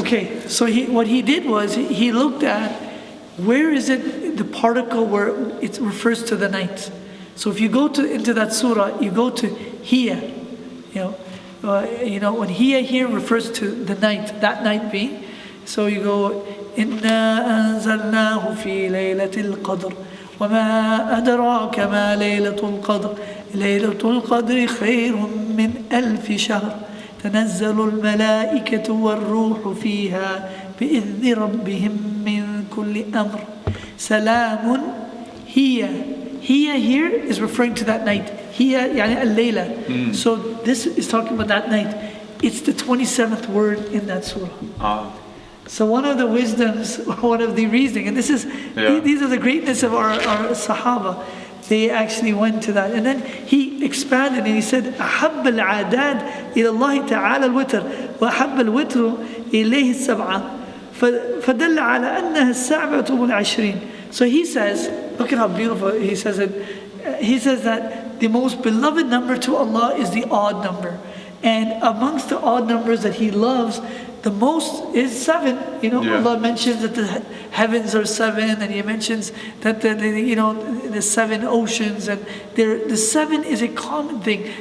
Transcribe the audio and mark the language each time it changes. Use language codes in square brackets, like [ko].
[en] Okay, so what he did was, he looked at where is it the particle where it refers to the night. So if you go into that surah, you go to hiya, when hiya here refers to the night, that night being. So you go [ar] إنا أنزلناه في ليلة القدر وما أدراك ما ليلة القدر ليلة القدر خير من 1000 شهر تنزل الملائكة والروح فيها بإذن ربهم من كل أمر سلام هي [en] here is referring to that night. [ar] هي يعني الليلة. [en] So this is talking about that night. It's the 27th word in that surah. So one of the wisdoms, one of the reasoning, and these are the greatness of our Sahaba. They actually went to that. And then he expanded and he said, [ar] أحب العادات إلى الله تعالى الوتر وأحب الوتر إليه السبعة فدل على أنها السابعة والعشرين. [en] So he says, look at how beautiful he says it. He says that the most beloved number to Allah is the odd number. And amongst the odd numbers that he loves, the most is 7. Allah mentions that the heavens are 7, and He mentions that the 7 oceans, and the 7 is a common thing.